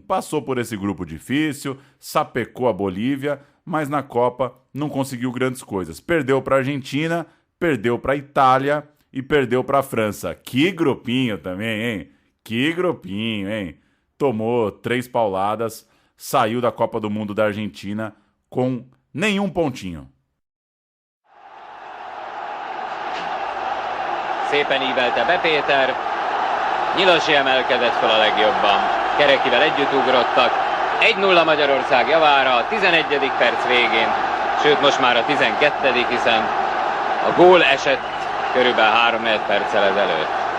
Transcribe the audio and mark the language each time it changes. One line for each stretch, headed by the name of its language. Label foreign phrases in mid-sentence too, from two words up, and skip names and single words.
Portuguese: Passou por esse grupo difícil, sapecou a Bolívia, mas na Copa não conseguiu grandes coisas. Perdeu para a Argentina, perdeu para a Itália e perdeu para a França. Que grupinho também, hein? Que grupinho, hein? Tomou 3 pauladas, saiu da Copa do Mundo da Argentina com nenhum pontinho.
Hungarian: Szépen ívelte be Péter, Nyilasi emelkedett fel a legjobban, Kerekivel együtt ugrottak, 1-0 Magyarország javára a 11. perc végén, sőt most már a 12., hiszen a gól esett körülbelül 3-4 perccel ezelőtt.